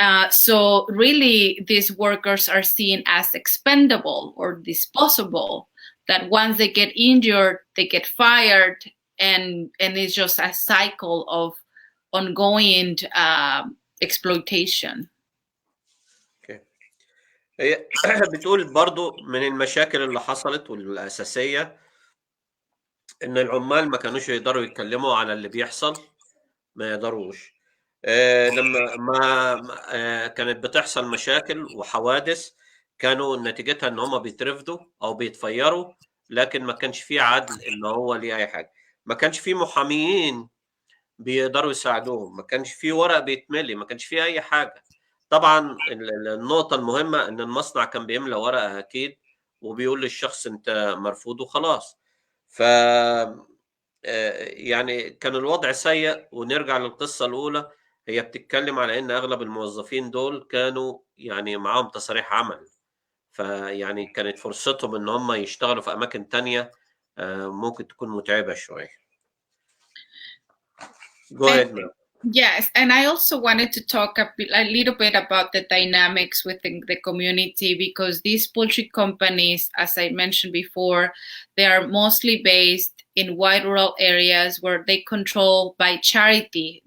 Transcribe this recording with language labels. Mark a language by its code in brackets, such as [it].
[en] So really, these workers are seen as expendable or disposable, that once they get injured, they get fired, and it's just a cycle of ongoing exploitation. Okay. [ar] هي بتقول برضو من المشاكل اللي حصلت والأساسية إن العمال ما كانوش يقدروا يتكلموا على اللي بيحصل، ما يقدروش. لما كانت بتحصل مشاكل وحوادث، كانوا نتيجتها ان هم بيترفدوا او بيتفيروا، لكن ما كانش فيه عدل ان هو ليه اي حاجه، ما كانش فيه محاميين بيقدروا يساعدوهم، ما كانش فيه ورق بيتملي، ما كانش فيه اي حاجه. طبعا النقطه المهمه ان المصنع كان بيملى ورقه اكيد وبيقول للشخص انت مرفوض وخلاص. ف يعني كان الوضع سيء. ونرجع للقصة الأولى، هي بتتكلم على إن أغلب الموظفين دول كانوا يعني معاهم تصاريح عمل، فيعني كانت فرصتهم إن هم يشتغلوا في أماكن تانية ممكن تكون متعبة شوية. [en] Go ahead, ma'am. Yes, and I also wanted to talk a little bit about the dynamics within the community, because these poultry companies, as I mentioned before, they are mostly based in wide rural areas where they control by charity.